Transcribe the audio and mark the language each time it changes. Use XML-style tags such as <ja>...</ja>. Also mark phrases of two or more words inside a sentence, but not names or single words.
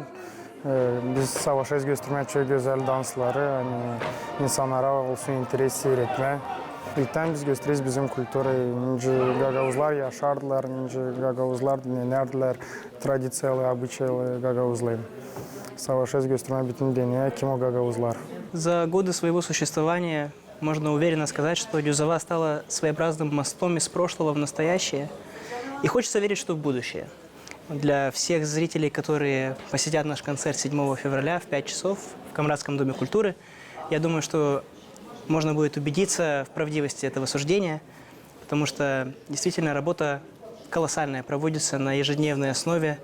<gag>Biz savaşız göstermeye çok güzel dansları, hani insanlara olsun interes seyretme. İlkten biz gösteririz bizim kültürü. Nince Gagauzlar yaşardılar, nince Gagauzlar dinlerdiler, tradisiyalı, obıçaylı Gagauzlı. Savaşız gösterme bütün dünya kim o Gagauzlar.</gag> <ru>За годы своего существования можно уверенно сказать, что Дюзова стала своеобразным мостом из прошлого в настоящее. И хочется верить, что в будущее. Для всех зрителей, которые посетят наш концерт 7 февраля в 5 часов в Камрадском доме культуры, я думаю, что можно будет убедиться в правдивости этого суждения, потому что действительно работа колоссальная, проводится на ежедневной основе.</ru>